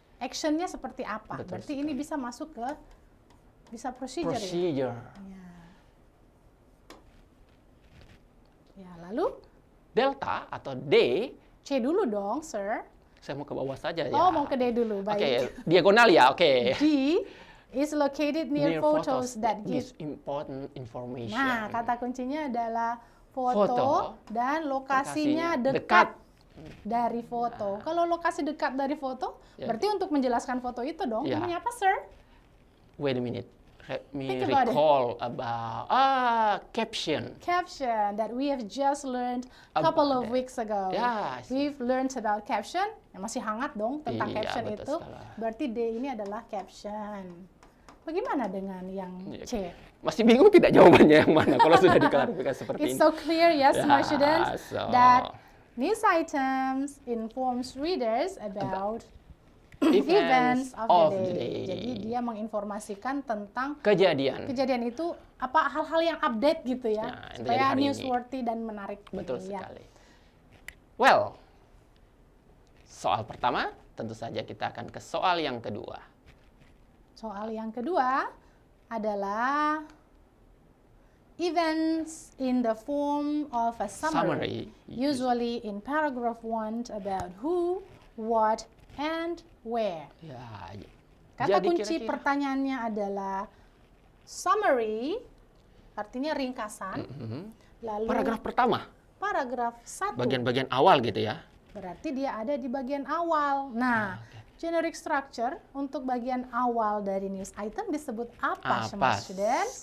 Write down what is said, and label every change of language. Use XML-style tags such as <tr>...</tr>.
<id>Actionnya seperti apa? Betul berarti sekali. ini bisa masuk ke procedure. Ya? Ya, lalu delta atau D. C dulu dong, sir. Saya mau ke bawah saja ya. Oh, mau ke D dulu, baik. Oke, diagonal ya, oke.</id> <en>D is located near photos that give important information.</en> <id>Nah, kata kuncinya adalah foto dan lokasinya dekat dari foto. Kalau lokasi dekat dari foto, berarti untuk menjelaskan foto itu dong. Namanya apa, sir?</id> <en>Wait a minute. Let me recall about caption. Caption that we have just learned a couple of weeks ago. We've learned about caption.</en> <id>Masih hangat dong tentang caption itu. Berarti D ini adalah caption. Bagaimana dengan yang C? Masih bingung tidak jawabannya yang mana kalau sudah diklarifikasi seperti ini.</id> <en>It's so clear, yes, my students, that news items informs readers about events of the day.</en> <id>Jadi dia menginformasikan tentang kejadian itu, apa hal-hal yang update gitu ya, supaya newsworthy dan menarik. Betul sekali. Well, soal pertama tentu saja kita akan ke soal yang kedua. Soal yang kedua adalah</id> <en>events in the form of a summary. Usually in paragraph 1 about who, what, and where.</en> <id>Kata kunci pertanyaannya adalah summary, artinya ringkasan. Lalu paragraf pertama. Paragraf 1. Bagian-bagian awal gitu ya. Berarti dia ada di bagian awal. Nah, generic structure untuk bagian awal dari news item disebut apa, students?</id>